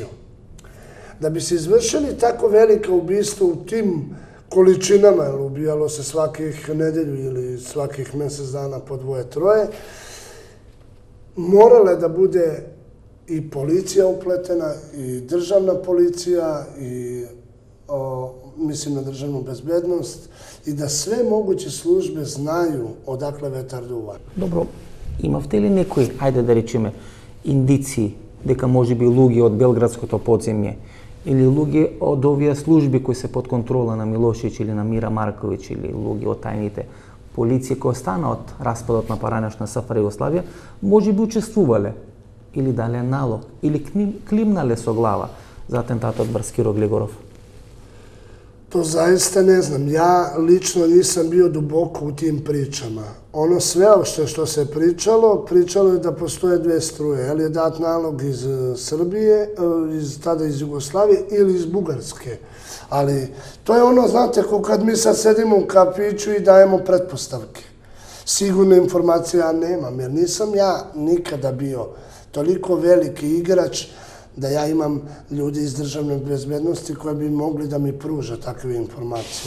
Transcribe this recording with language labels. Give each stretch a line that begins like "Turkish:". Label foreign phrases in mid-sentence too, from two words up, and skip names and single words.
Serbian: Da bi se izvršili tako velika ubistva u tim količinama, jer ubijalo se svakih nedelju ili svakih mjesec dana po 2-3, morala je da bude i policija upletena, i državna policija, i mislim na državnu bezbednost, i da sve moguće službe znaju odakle vetar duva.
Macedonian: Добро, имавте ли некои, ајде да речеме, индиции дека можеби луѓе од Белградското подземје или луѓе од овие служби кои се под контрола на Милошевиќ или на Мира Марковиќ или луѓе од тајните полиција кои остана од распадот на поранешна СФР Југославија, можеби учествувале или дале налог или климнале со глава за атентатот врз Киро Глигоров?
Serbian: To zaista ne znam. Ja lično nisam bio duboko u tim pričama. Ono sve što se pričalo je da postoje dve struje. Je li je dat nalog iz Srbije, tada iz Jugoslavije ili iz Bugarske. Ali to je ono, znate, kao kad mi sad sedimo u kafiću i dajemo pretpostavke. Sigurne informacije ja nemam, jer nisam ja nikada bio toliko veliki igrač da ja imam ljudi iz državne bezbednosti koji bi mogli da mi pruža takve informacije.